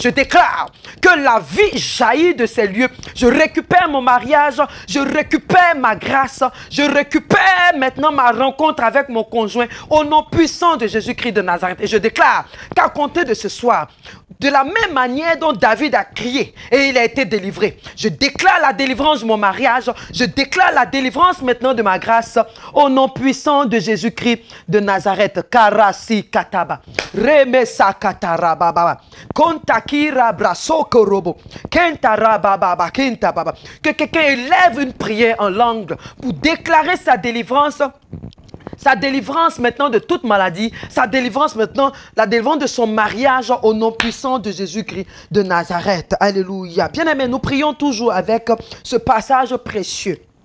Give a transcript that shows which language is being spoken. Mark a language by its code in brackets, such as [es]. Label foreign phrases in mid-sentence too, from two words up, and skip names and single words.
[fr] Je déclare que la vie jaillit de ces lieux. Je récupère mon mariage, je récupère ma grâce, je récupère maintenant ma rencontre avec mon conjoint au nom puissant de Jésus-Christ de Nazareth. Et je déclare qu'à compter de ce soir, de la même manière dont David a crié et il a été délivré, je déclare la délivrance de mon mariage, je déclare la délivrance maintenant de ma grâce au nom puissant de Jésus-Christ de Nazareth. Karasi kataba, remesa katarababa, kontakira brasoko robo, kentarababa, kentababa. Que quelqu'un élève une prière en langue pour déclarer sa délivrance maintenant de toute maladie, sa délivrance maintenant, la délivrance de son mariage au nom puissant de Jésus-Christ de Nazareth. Alléluia. Bien-aimés, nous prions toujours avec ce passage précieux.